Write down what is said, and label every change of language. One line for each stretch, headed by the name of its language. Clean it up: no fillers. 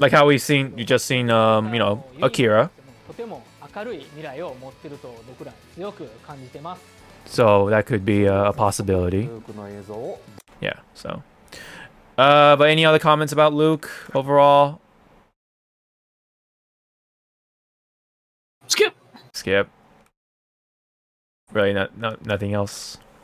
English: Like how you just seen you know, Akira.
Japanese: とても明るい未来を持ってると僕ら強く感じてます。
English: So that could be a possibility.
Japanese: ルークの映像を
English: Yeah, so. But any other comments about Luke overall? Skip. Skip. Really, nothing else.